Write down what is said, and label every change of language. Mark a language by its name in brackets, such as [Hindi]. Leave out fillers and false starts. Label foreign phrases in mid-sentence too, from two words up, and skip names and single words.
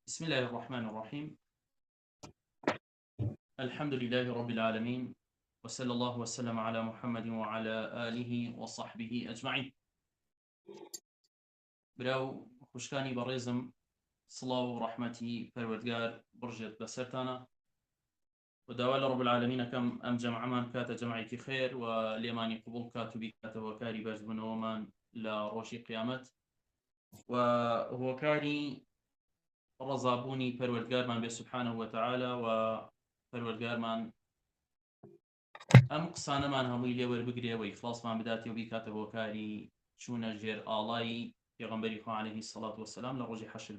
[Arabic] بسم الله الرحمن الرحيم. الحمد لله رب العالمين، وصلى الله وسلم على محمد وعلى آله وصحبه أجمعين. [Central Kurdish] براو خوشکانی بەڕێزم، سڵاو و ڕەحمەتی پەروەردگار بڕژێت بەسەرتانە و داوا لە [Arabic] رب العالمین [Central Kurdish] ئەکەم ئەم جەمعەمان بکاتە جەمعێکی خێر و لێمانی قبوڵ بکات و بیکاتەوە کاری بەرزبوونەوەمان لە ڕۆژی قیامەت و هۆکاری ڕەزابوونی پەروەردگارمان بێ [Arabic] سوبحانەهو وتەعالە [Central Kurdish] و پەروەردگارمان ئەم قسانەمان هەمووی لێ وەربگرێ و ئیخلاصمان بداتێ و بیکاتە بۆ کاری چوونە ژێر ئاڵای پێغەمبەری خوا [Arabic] عەلەیهی سەڵات وەسەلام [Central Kurdish] لە ڕۆژی حەشردا.